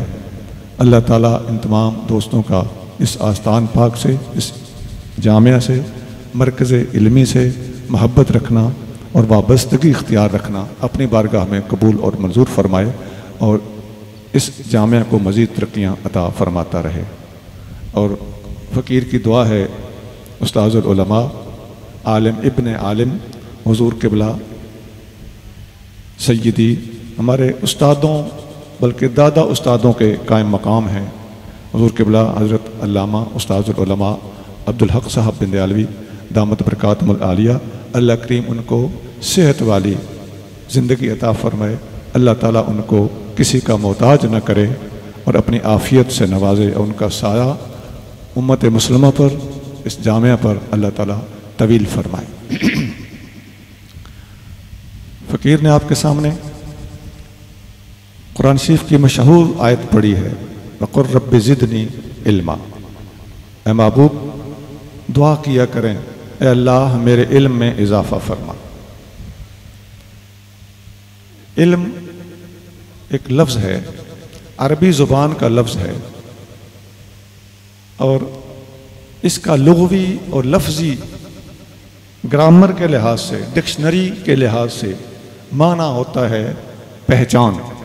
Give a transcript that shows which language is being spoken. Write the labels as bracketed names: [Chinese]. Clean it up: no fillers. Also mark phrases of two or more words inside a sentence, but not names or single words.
[Urdu] اللہ تعالیٰ ان تمام دوستوں کا اس آستان پاک سے، اس جامعہ سے، مرکز علمی سے محبت رکھنا اور وابستگی اختیار رکھنا اپنی بارگاہ میں قبول اور منظور فرمائے اور اس جامعہ کو مزید ترقیاں عطا فرماتا رہے. اور فقیر کی دعا ہے استاذ العلماء عالم ابن عالم حضور قبلہ سیدی، ہمارے استادوں بلکہ دادا استادوں کے قائم مقام ہیں حضور قبلہ حضرت علامہ استاذ العلماء عبدالحق صاحب بندیالوی دامت برکاتہم العالیہ. اللہ کریم ان کو صحت والی زندگی عطا فرمائے. اللہ تعالیٰ ان کو کسی کا محتاج نہ کرے اور اپنی عافیت سے نوازے. ان کا سایہ امت مسلمہ پر، اس جامعہ پر اللہ تعالیٰ طویل فرمائے. فقیر نے آپ کے سامنے قرآن شریف کی مشہور آیت پڑھی ہے, [Arabic] وَقُل رَّبِّ زِدْنِي عِلْمًا. [Urdu] اے محبوب دعا کیا کریں، اے اللہ میرے علم میں اضافہ فرما. علم ایک لفظ ہے، عربی زبان کا لفظ ہے اور اس کا لغوی اور لفظی گرامر کے لحاظ سے، ڈکشنری کے لحاظ سے معنی ہوتا ہے پہچان.